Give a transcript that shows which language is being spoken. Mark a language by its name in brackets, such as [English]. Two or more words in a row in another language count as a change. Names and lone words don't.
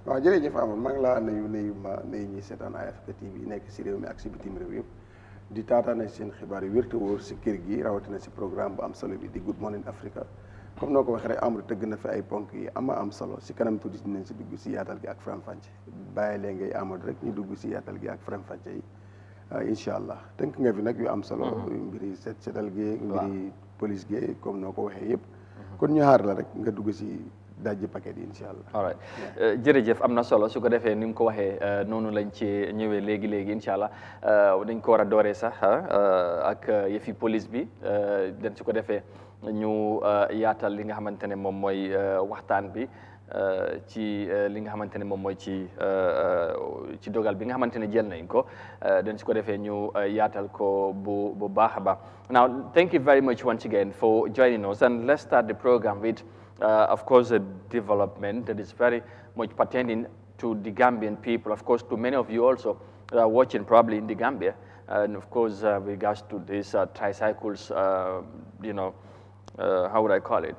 [Wolof] waaw jërëjëf Amadou maa ngi laa nuyu ñi seetaan Africa TV nekk si réew mi ak si bitim réew yëpp di taataana seen xibaar yu wér te wóor si kër gi rawatina si programme bu am solo bi di Good Morning Africa comme noo ko waxee rek Amadou tëgg na fi ay ponk yi am solo si kanam tuuti dinañ si dugg si yaatal gi ak faram-fàcce bàyyi leen ngay Amadou rek ñu dugg si yaatal gi ak faram-fàcce yi [Arabic] إن شاء الله [Wolof] tënk nga fi nag yu am solo mbiri setal gi mbiri police gi comme noo ko waxee yëpp kon ñu xaar la rek nga dugg si dajji paquet yi [Arabic] إن شاء الله. [English] all right [Wolof] jërëjëf am na solo su ko defee ni mu ko waxee noonu lañ ci ñëwee léegi [Arabic] إن شاء الله [Wolof] dañ ko war a dooree sax ak yëfi police bi den su ko defee ñu yaatal li nga xamante ne moom mooy waxtaan bi ci li nga xamante ne moom mooy ci dogal bi nga xamante ne jël nañ ko den su ko defee ñu yaatal ko bu baax a baax. [English] Now thank you very much once again for joining us, and let's start the program with of course a development that is very much pertaining to the Gambian people, of course to many of you also watching probably in the Gambia, and of course with regards to these tricycles, how would I call it?